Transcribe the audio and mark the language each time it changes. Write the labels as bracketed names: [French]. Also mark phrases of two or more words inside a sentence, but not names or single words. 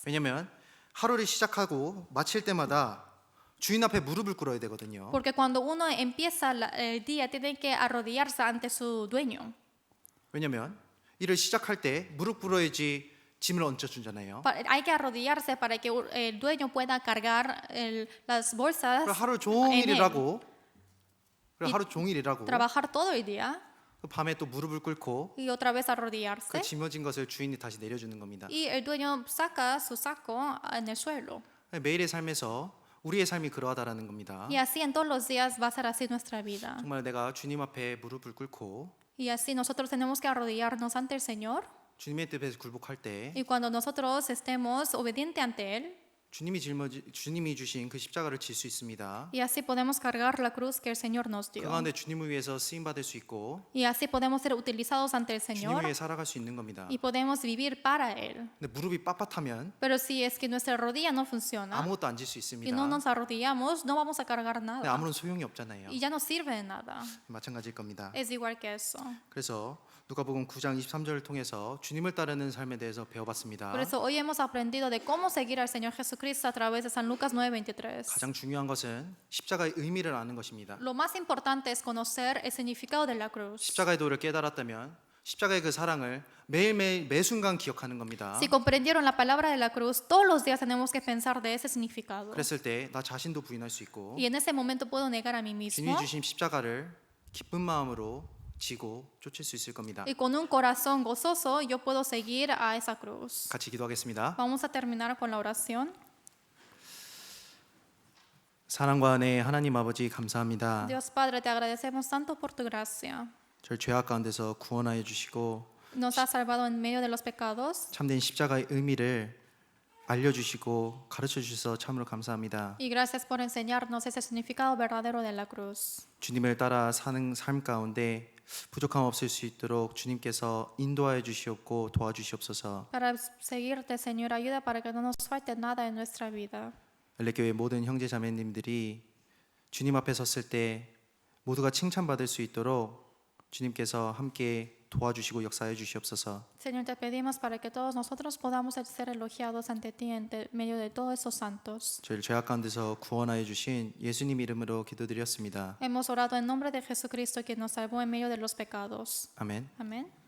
[Korean] 왜냐면 하루를 시작하고 마칠 때마다 주인 앞에 무릎을 꿇어야 되거든요. [Spanish] Porque cuando uno empieza el día, tiene que arrodillarse ante su dueño. [Korean] 왜냐면 일을 시작할 때 무릎 꿇어야지 짐을 얹어주잖아요. [Spanish] Hay que arrodillarse para que el dueño pueda cargar las bolsas [Korean] 그리고 하루 [Spanish] en [Korean] 종일 [Spanish] él. [Korean] 일하고 그리고 하루 종일 일하고 [Spanish] Trabajar todo el día [Korean] 밤에 또 무릎을 꿇고 [Spanish] y otra vez [Korean] 그 [Spanish] arrodillarse. [Korean] 짊어진 것을 주인이 다시 내려주는 겁니다. [Spanish] Y el dueño saca su saco en el suelo. [Korean] 매일의 삶에서 우리의 삶이 그러하다라는 겁니다. [Spanish] Y así en todos los días va a ser así nuestra vida. [Korean] 정말 내가 주님 앞에 무릎을 꿇고 [Spanish] Y así nosotros tenemos que arrodillarnos ante el Señor. [Korean] 주님의 뜻에 굴복할 때 [Spanish] Y cuando nosotros estemos obedientes ante Él, [Korean] 주님이 주신 그 십자가를 질 수 있습니다. [Spanish] y así podemos cargar la cruz que el Señor nos [Korean] 그 [Spanish] dio. [Korean] 가운데 주님을 위해서 쓰임 받을 수 있고 [Spanish] Y así podemos ser utilizados ante el [Korean] 주님을 [Spanish] Señor [Korean] 위해 살아갈 수 있는 겁니다. [Spanish] y podemos vivir para Él. [Korean] 근데 무릎이 빳빳하면 [Spanish] Pero si es que nuestra rodilla no funciona [Korean] 아무것도 안 질 수 [Spanish] y [Korean] 있습니다. [Spanish] no nos arrodillamos, no vamos a cargar [Korean] 근데 [Spanish] nada. [Korean] 아무런 소용이 없잖아요. [Spanish] Y ya no sirve de nada. [Korean] 마찬가지일 겁니다. [Spanish] Es igual que eso. [Korean] 그래서 누가복음 9장 23절을 통해서 주님을 따르는 삶에 대해서 배워봤습니다. [Spanish] Por eso hoy hemos aprendido de cómo seguir al Señor Jesucristo a través de San Lucas 9:23. [Korean] 가장 중요한 것은 십자가의 의미를 아는 것입니다. [Spanish] Lo más importante es conocer el significado de la cruz. [Korean] 십자가의 도를 깨달았다면 십자가의 그 사랑을 매일매일 매 순간 기억하는 겁니다. [Spanish] Si comprendieron la palabra de la cruz, todos los días tenemos que pensar de ese significado. [Korean] 그랬을 때 나 자신도 부인할 수 있고 [Spanish] Y en ese momento puedo negar a mí mismo. [Korean] 주님이 주신 십자가를 기쁜 마음으로 지고 쫓을 수 있을 겁니다. [Spanish] Y con un corazón gozoso yo puedo seguir a esa cruz. [Korean] 같이 기도하겠습니다. [Spanish] Vamos a terminar con la oración. [Korean] 사랑과 은혜 하나님 아버지 감사합니다. [Spanish] Dios Padre, te agradecemos tanto por tu gracia. [Korean] 저를 죄악 가운데서 구원하여 주시고 [Spanish] Nos has salvado en medio de los pecados. [Korean] 참된 십자가의 의미를 알려주시고 가르쳐 주셔서 참으로 감사합니다. [Spanish] Y gracias por enseñarnos ese significado verdadero de la cruz. [Korean] 주님을 따라 사는 삶 가운데 부족함 없을 수 있도록 주님께서 인도하여 주시옵고 도와주시옵소서. [Spanish] Para seguirte, Señor, ayuda para que no nos falte nada en nuestra vida. [Korean] 엘레교회 모든 형제 자매님들이 주님 앞에 섰을 때 모두가 칭찬받을 수 있도록 주님께서 함께 도와주시고 역사해 주시옵소서. [Spanish] Señor, te pedimos para que todos nosotros podamos ser elogiados ante ti en medio de todos esos santos. [Korean] 저희를 죄악 가운데서 구원하여 주신 예수님 이름으로 기도드렸습니다. [Spanish] Hemos orado en nombre de Jesucristo, quien nos salvó en medio de los pecados. [Korean] 아멘. [Spanish] Amén.